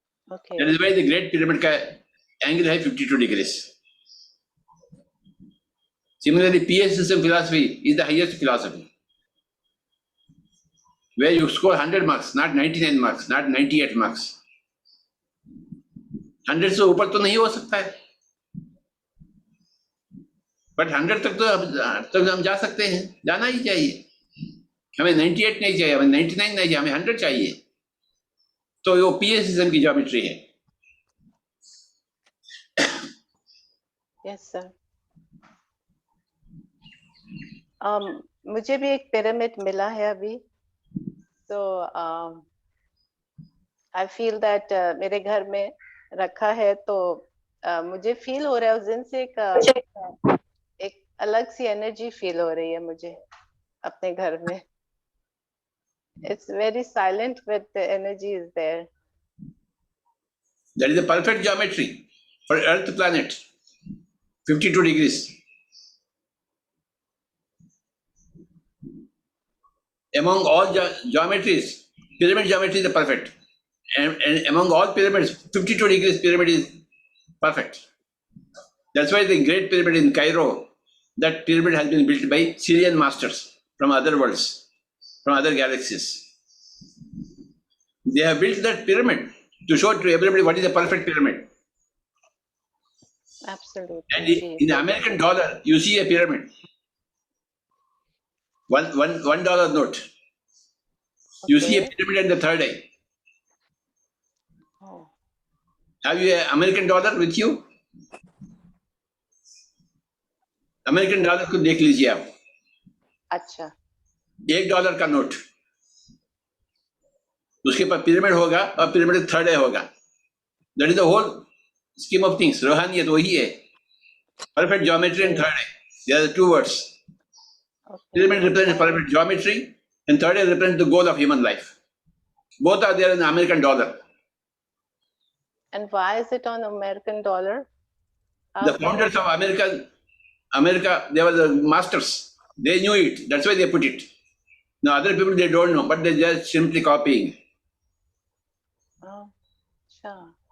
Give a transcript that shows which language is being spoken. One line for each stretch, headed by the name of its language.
English: Okay. That is why the great pyramid ka angle is 52 degrees. Similarly, PA system philosophy is the highest philosophy, where you score 100 marks, not 99 marks, not 98 marks.
Hindi: 100 से ऊपर तो नहीं हो सकता है, but 100 तक हम जा सकते हैं, जाना ही चाहिए। हमें 98 नहीं चाहिए, हमें 99 नहीं चाहिए, हमें 100 चाहिए। तो वो पीए सिस्टम की ज्योमेट्री है।
English: Yes sir.
Hindi: मुझे भी एक पिरामिड मिला है अभी, तो
English: I feel that
Hindi: मेरे घर में रखा है, तो मुझे फील हो रहा है उस दिन से एक अलग सी एनर्जी फील हो रही है मुझे अपने घर में।
English: It's very silent, but the energy is there. That is the perfect geometry for Earth planet, 52 degrees. Among all geometries, pyramid geometry is the perfect. And among all pyramids, 52 degrees pyramid is perfect. That's why the Great Pyramid in Cairo, that pyramid has been built by Syrian masters from other worlds, from other galaxies. They have built that pyramid to show to everybody what is the perfect pyramid. Absolutely. And in the American dollar, you see a pyramid. $1 note. Okay. You see a pyramid at the third eye. Oh. Have you an American dollar with you?
Hindi: American dollar को देख लीजिए आप। अच्छा। $1 का note, उसके पास pyramid होगा और pyramid third आई होगा।
English: That is the whole scheme of things.
Hindi: रूहानियत वही है,
English: Perfect geometry and third eye, there are two words. Pyramid represents perfect geometry and third eye represents the goal of human life. Both are there in American dollar. And why is it on American dollar? The founders of America, they were the masters. They knew it. That's why they put it. Now other people, they don't know, but they're just simply copying. Oh, sure.